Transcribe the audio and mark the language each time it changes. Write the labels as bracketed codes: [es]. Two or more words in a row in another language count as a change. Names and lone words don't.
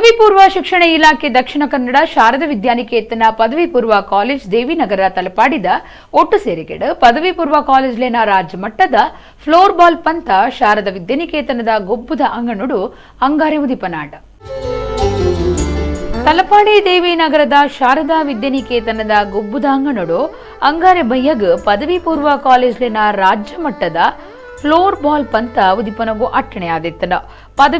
[tcy] ಪದವಿ ಪೂರ್ವ ಶಿಕ್ಷಣ ಇಲಾಖೆ ದಕ್ಷಿಣ ಕನ್ನಡ ಶಾರದಾ ವಿದ್ಯಾನಿಕೇತನ ಪದವಿ ಪೂರ್ವ ಕಾಲೇಜ್ ದೇವಿನಗರ ತಲಪಾಡಿದ ಒಟ್ಟು ಸೇರಿಕೆಡು ಪದವಿ ಪೂರ್ವ ಕಾಲೇಜ್ಲೇನ ರಾಜ್ಯ ಮಟ್ಟದ ಫ್ಲೋರ್ ಬಾಲ್ ಪಂತ ಶಾರದಾ ವಿದ್ಯಾನಿಕೇತನದ ಗೊಬ್ಬುದ ಅಂಗಣುಡು ಅಂಗಾರೆ ಉದಿಪನಾಡ ತಲಪಾಡಿ ದೇವಿನಗರದ ಶಾರದಾ ವಿದ್ಯಾನಿಕೇತನದ ಗೊಬ್ಬುದ ಅಂಗಣುಡು ಅಂಗಾರೆ ಬಯ್ಯಗ್ ಪದವಿ ಪೂರ್ವ ಕಾಲೇಜ್ಲೇನ ರಾಜ್ಯ ಮಟ್ಟದ ಫ್ಲೋರ್ ಬಾಲ್ ಪಂತ ಉದಿಪನಗು ಅಟ್ಟಣೆ ಆದಿತ್ತನ ಪದವಿ